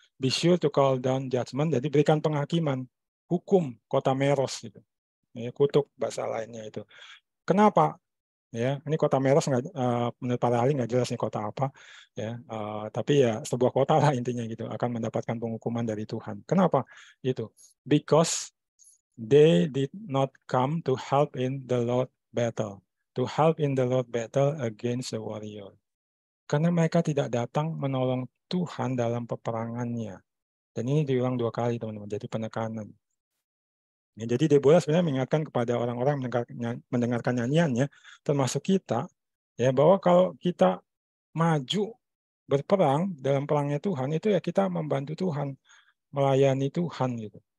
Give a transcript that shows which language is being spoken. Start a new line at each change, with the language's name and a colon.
English: Be sure to call down judgment,
Indonesian: jadi berikan penghakiman, hukum kota Meros gitu. ya, kutuk bahasa lainnya itu. Kenapa? Ya, ini kota Meros menurut para ahli nggak jelas nih kota apa, ya. Tapi ya sebuah kota lah intinya gitu akan mendapatkan penghukuman dari Tuhan. Kenapa?
English: Itu because they did not come to help in the Lord battle, to help in the Lord battle against the warrior.
Indonesian: Karena mereka tidak datang menolong Tuhan dalam peperangannya. Dan ini diulang 2 kali teman-teman, jadi penekanan. Ya, jadi Deborah sebenarnya mengingatkan kepada orang-orang mendengarkan nyanyiannya, termasuk kita, ya, bahwa kalau kita maju berperang dalam perangnya Tuhan, itu ya kita membantu Tuhan, melayani Tuhan gitu.